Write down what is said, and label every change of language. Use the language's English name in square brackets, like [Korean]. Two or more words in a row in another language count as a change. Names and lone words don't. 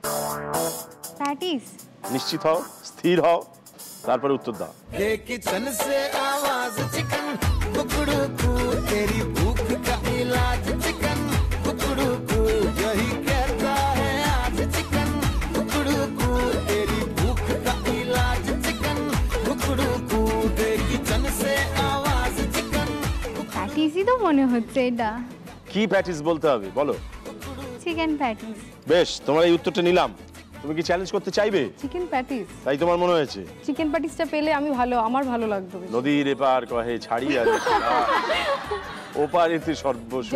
[Bangla] প্যাটিস। নিশ্চিত হও, স্থির হও, তারপরে উত্তর দাও। [Hindi] किचन से आवाज चिकन कुकड़ू कू तेरी भूख का इलाज चिकन कुकड़ू कू यही कहता है आज चिकन कुकड़ू कू तेरी भूख का इलाज चिकन कुकड़ू कू किचन से आवाज चिकन। [Bangla] প্যাটিসই তো মনে হচ্ছে এটা। কি প্যাটিস বলতে হবে বলো? [English] chicken patties. [Bangla] বেশ, তোমার এই উত্তরটা নিলাম। তুমি কি চ্যালেঞ্জ করতে চাইবে? [English] chicken patties, [Bangla] তাই তোমার মনে হয়েছে? [English] chicken patties [Bangla] পেলে আমার ভালো লাগতো। নদীর এপার কহে ছাড়ি আর ওপার এতে সর্বস্ব।